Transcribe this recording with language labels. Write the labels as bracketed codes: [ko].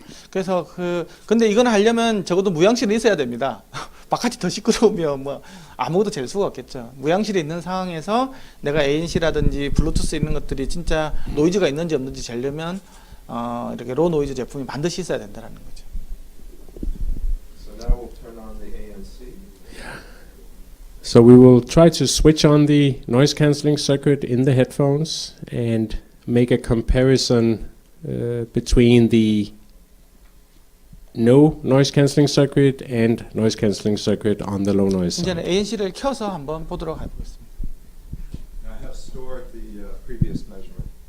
[ko] 그래서 근데 이건 하려면 적어도 무향실이 있어야 됩니다. 바깥이 더 시끄러우면 뭐 아무것도 잴 수가 없겠죠. 무향실이 있는 상황에서 내가 ANC라든지 블루투스 있는 것들이 진짜 노이즈가 있는지 없는지 재려면 이렇게 로 노이즈 제품이 반드시 있어야 된다는 거죠. [en] So now we'll turn on the ANC. So we will try to switch on the noise cancelling circuit in the headphones and make a comparison between the no noise cancelling circuit and noise cancelling circuit on the low noise [ko] 이제는 [en] side. [ko] ANC를 켜서 한번 보도록 해보겠습니다. [en] I have stored the previous measurement.